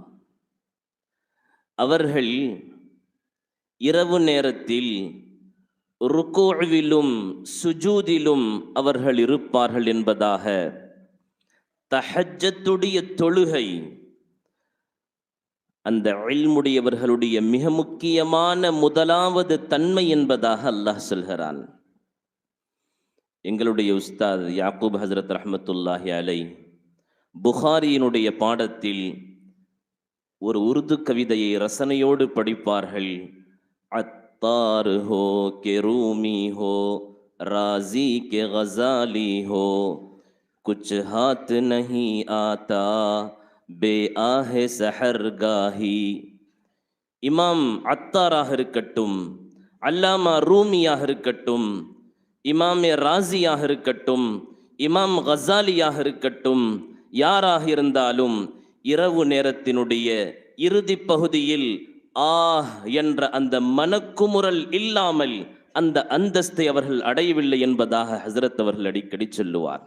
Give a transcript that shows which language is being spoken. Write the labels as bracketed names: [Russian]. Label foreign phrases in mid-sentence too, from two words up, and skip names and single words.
[Tamil] அவர்கள் இரவு நேரத்தில் ருக்கூவிலும் சுஜூதிலும் அவர்கள் இருப்பார்கள் என்பதாக தஹஜ்ஜத்துடைய தொழுகை அந்த இல்முடையவர்களுடைய மிக முக்கியமான முதலாவது தன்மை என்பதாக அல்லாஹ் சொல்கிறான். எங்களுடைய உஸ்தாத் யாக்கூப் ஹஸ்ரத் [Arabic] رحمة الله عليه [Tamil] புகாரியினுடைய பாடத்தில் ஒரு உருது கவிதையை ரசனையோடு படிப்பார்கள். [Urdu] عطار ہو کہ رومی ہو، رازی کہ غزالی ہو، کچھ ہاتھ نہیں آتا بے آہِ سحرگاہی. [Tamil] இமாம் அத்தாராக இருக்கட்டும், அல்லாமா ரூமியாக இருக்கட்டும், இமாமே ராசியாக இருக்கட்டும், இமாம் கசாலியாக இருக்கட்டும், யாராக இருந்தாலும் இரவு நேரத்தினுடைய இறுதி பகுதியில் என்ற அந்த மனக்குமுறல் இல்லாமல் அந்த அந்தஸ்தை அவர்கள் அடையவில்லை என்பதாக ஹஸ்ரத் அவர்கள் அடிக்கடி சொல்லுவார்.